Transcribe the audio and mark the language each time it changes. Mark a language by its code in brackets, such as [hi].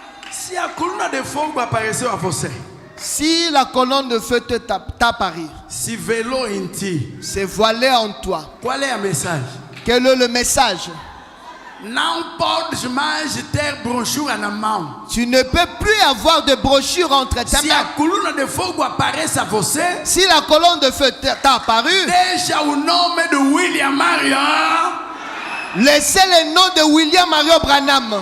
[pt] Se a coluna de fogo apareceu a você, [fr] Si la colonne de feu t'a apparu, [pt] se velou em ti, [fr] c'est voilé en toi. [pt] qual é a mensagem? [fr] Quel est le message? [pt] Não podes mais ter brochura na mão. [fr] Tu ne peux plus avoir de brochure entre tes [pt] Se a [fr] mains. [pt] coluna de fogo aparece a você, [fr] Si la colonne de feu t'a apparu, [pt] deixa o nome de William Marion. [fr] laissez le nom de William Mario Branham.